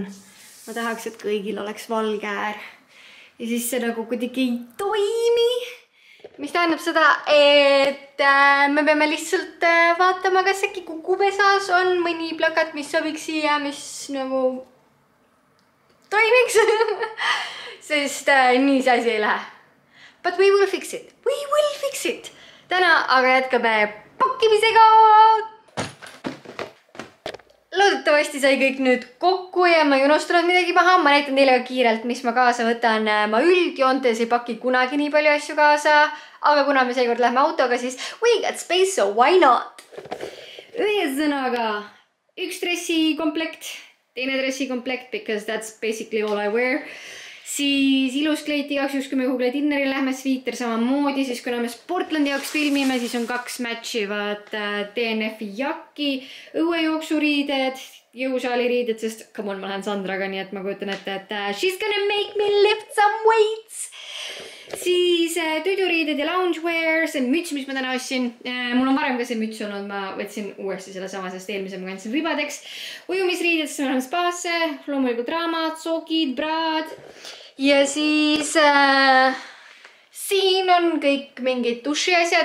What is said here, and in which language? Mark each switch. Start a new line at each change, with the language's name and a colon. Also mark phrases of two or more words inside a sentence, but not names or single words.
Estonian: Ma tahaks, et kõigil oleks valge äär. Ja siis see nagu kuidagi ei toimi. Mis tähendab seda, et me peame lihtsalt vaatama, kas äkki kukupesas on mõni plakat, mis sobiks siia, mis nagu toimiks. Sest nii see asi ei lähe.
English: But we will fix it. We will fix it.
Estonian: Täna aga jätkame pakkimisega. loodetavasti sai kõik nüüd kokku ja ma ei unustanud midagi maha. Ma näitan teile ka kiirelt, mis ma kaasa võtan. Ma üldjoontes ei paki kunagi nii palju asju kaasa, aga kuna me seekord lähme autoga, siis
English: we got space, so why not?
Estonian: Ühesõnaga, üks dressikomplekt, teine dressikomplekt,
English: because that's basically all I wear.
Estonian: Siis ilus kleit igaks juhuks, kui me kuhugule dinneri lähme, sviiter samamoodi, siis kuna me Sportlandi jaoks filmime, siis on 2 matchivad DNF-i jakki, õuejooksuriided, jõusaaliriided, sest
English: come on,
Estonian: ma lähen Sandraga, nii et ma kujutan ette, et
English: she's gonna make me lift some weights.
Estonian: Siis tüdjuriided ja loungewear, see müts, mis ma täna ostsin. Mul on varem ka see müts olnud, ma võtsin uuesti selle sama, sest eelmise ma kandsin ribadeks. Ujumisriided, siis ma lähen spaasse, loomulikult raamad, sookid, braad. Ja siis siin on kõik mingid duši asjad.